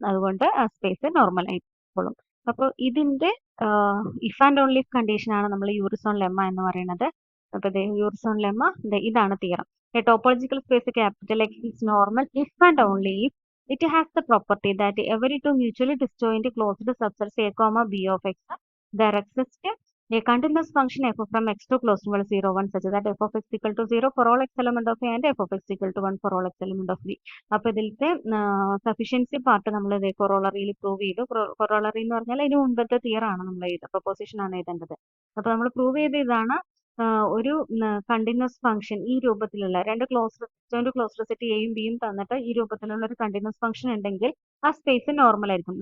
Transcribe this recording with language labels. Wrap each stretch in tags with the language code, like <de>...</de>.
<ml>അതുകൊണ്ട് ആ space normal ആയിക്കോളും. അപ്പോൾ ഇതിന്റെ if and only if condition ആണ് നമ്മൾ യൂറിസോൺ ലെമ്മ എന്ന് പറയുന്നത്. അപ്പൊ യൂറിസോൺ ലെമ്മ ഇതാണ് theorem.</ml> <en>A topological space capital X is normal if and only if it has the property that every two mutually disjoint closed subsets a comma b of x, there exists a continuous function f from x to close to 0 1 such that f of x equal to 0 for all x element of a and f of x equal to 1 for all x element of b.</en> <ml>അപ്പൊ ഇതിലത്തെ sufficiency part നമ്മൾ കൊറോളറിയിൽ prove ചെയ്തു. Corollary എന്ന് പറഞ്ഞാൽ ഇതിന് മുൻപത്തെ തിയർ ആണ് നമ്മൾ പ്രൊപ്പോസിഷൻ ആണ് എഴുതേണ്ടത്. അപ്പൊ നമ്മൾ പ്രൂവ് ചെയ്ത ഇതാണ്. ഒരു കണ്ടിന്യൂസ് ഫംഗ്ഷൻ ഈ രൂപത്തിലുള്ള രണ്ട് ക്ലോസ്ഡ് സെറ്റ് എയും ബിയും തന്നിട്ട് ഈ രൂപത്തിലുള്ള ഒരു കണ്ടിന്യൂസ് ഫംഗ്ഷൻ ഉണ്ടെങ്കിൽ ആ സ്പേസ് നോർമൽ ആയിരിക്കും.</ml>